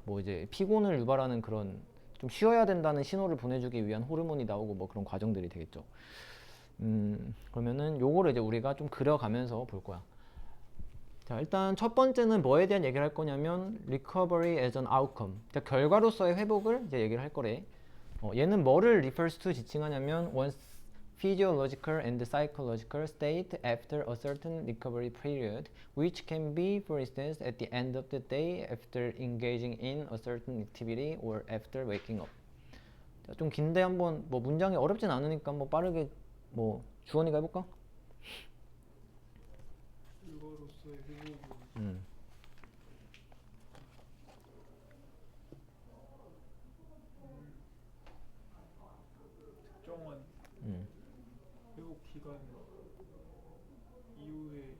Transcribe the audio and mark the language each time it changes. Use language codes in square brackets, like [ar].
[ko] 뭐 이제 피곤을 유발하는 그런, 좀 쉬어야 된다는 신호를 보내주기 위한 호르몬이 나오고 뭐 그런 과정들이 되겠죠. 그러면은 요거를 이제 우리가 좀 그려가면서 볼 거야. 자, 일단 첫 번째는 뭐에 대한 얘기를 할 거냐면 [en] recovery as an outcome. [ko] 자, 결과로서의 회복을 이제 얘기를 할 거래. 얘는 뭐를 [en] refers to [ko] 지칭하냐면 [en] one's physiological and psychological state after a certain recovery period, which can be, for instance, at the end of the day after engaging in a certain activity or after waking up. [ko] 자, 좀 긴데 한번 뭐 문장이 어렵진 않으니까 뭐 빠르게 뭐 주원이가 해볼까? 결과로서의 회복은 특정한 회복 기간 이후에